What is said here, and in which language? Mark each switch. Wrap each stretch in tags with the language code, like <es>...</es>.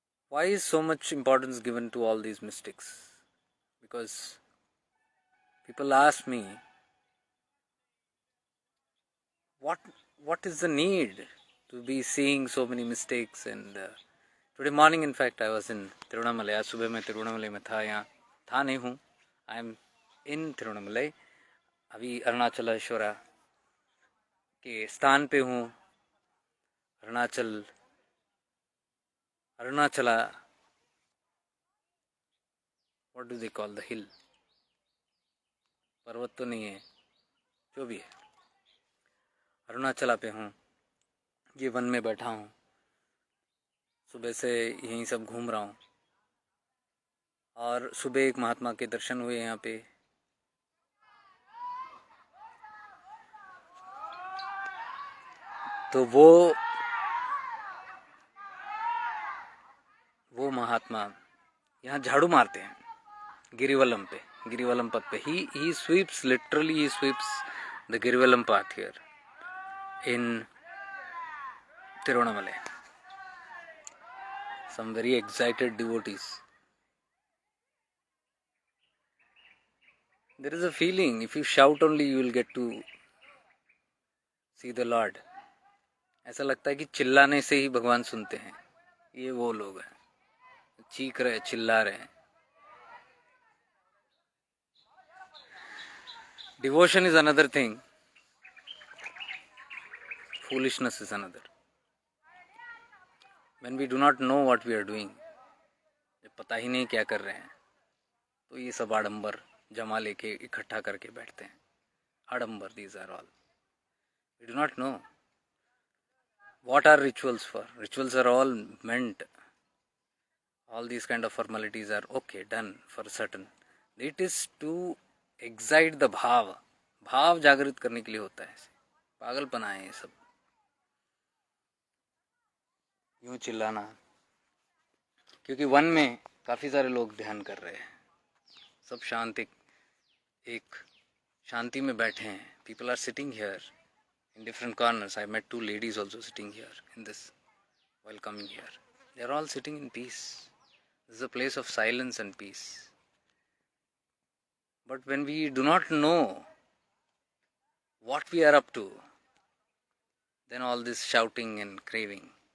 <en>Why is so much importance given to all these mystics? Because people ask me, what is the need to be seeing so many mistakes? And today morning, in fact, I was in Tirunamalai.</en> <hi>आज सुबह मैं तिरुवनामलई में था, यहाँ था नहीं हूँ.</hi> <en>I am in Tiruvannamalai.</en> <hi>अभी अरुणाचलेश्वरा के स्थान पे हूँ.</hi> <en>Arunachala, what do they call the hill?</en> <hi>पर्वत तो नहीं है, जो भी है. अरुणाचला पे हूँ, ये वन में बैठा हूँ. सुबह से यहीं सब घूम रहा हूँ. और सुबह एक महात्मा के दर्शन हुए यहाँ पे. तो वो महात्मा यहाँ झाड़ू मारते हैं गिरिवलम पथ पे.</hi> <en>he sweeps, literally he sweeps the Girivalam path here in Tiruvannamalai. Some very excited devotees. There is a feeling, if you shout only you will get to see the Lord.</en> <hi>ऐसा लगता है कि चिल्लाने से ही भगवान सुनते हैं. ये वो लोग हैं, चीख रहे, चिल्ला रहे हैं.</hi> <en>Devotion is another thing. Foolishness is another. When we do not know what we are doing,</en> <hi>जब पता ही नहीं क्या कर रहे हैं, तो ये सब आडंबर जमा लेके इकट्ठा करके बैठते हैं.</hi> <en>आडंबर, these are all. We do not know. What are rituals for? Rituals are all meant. All these kind of formalities are okay, done for certain. It is to excite the</en> <hi>भाव जागृत करने के लिए होता है. पागलपना है ये सब, यूं चिल्लाना. क्योंकि वन में काफ़ी सारे लोग ध्यान कर रहे हैं, सब एक शांति में बैठे हैं.</hi> <en>People are sitting here in different corners. I met two ladies also sitting here in this while coming here. They are all sitting in peace. This is a place of silence and peace. But when we do not know what we are up to, then all this shouting and craving.</en>